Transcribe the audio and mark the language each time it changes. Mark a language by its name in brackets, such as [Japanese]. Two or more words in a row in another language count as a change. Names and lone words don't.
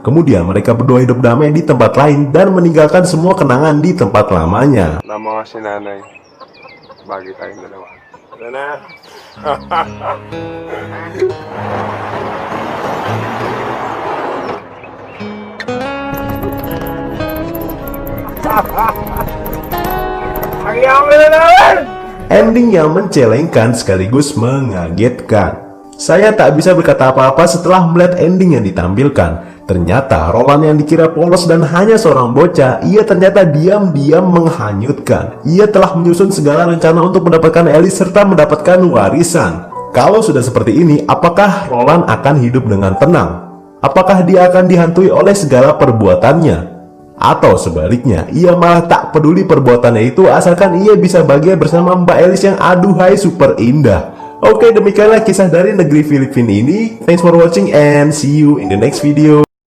[Indonesian] Kemudian mereka berdua hidup damai di tempat lain dan meninggalkan semua kenangan di tempat lamanya. [Filipino] Nama si nanay. Bagi tayong dalawa. Nana! Ang yaman na naman! [Indonesian] Ending yang mencelengkan sekaligus mengagetkan. Saya tak bisa berkata apa-apa setelah melihat ending yang ditampilkan. Ternyata Roland yang dikira polos dan hanya seorang bocah, ia ternyata diam-diam menghanyutkan. Ia telah menyusun segala rencana untuk mendapatkan Elis serta mendapatkan warisan. Kalau sudah seperti ini, apakah Roland akan hidup dengan tenang? Apakah dia akan dihantui oleh segala perbuatannya? Atau sebaliknya, ia malah tak peduli perbuatannya itu asalkan ia bisa bahagia bersama Mbak Elis yang aduhai super indah. Oke, demikianlah kisah dari negeri Filipina ini. [English] Thanks for watching and see you in the next video.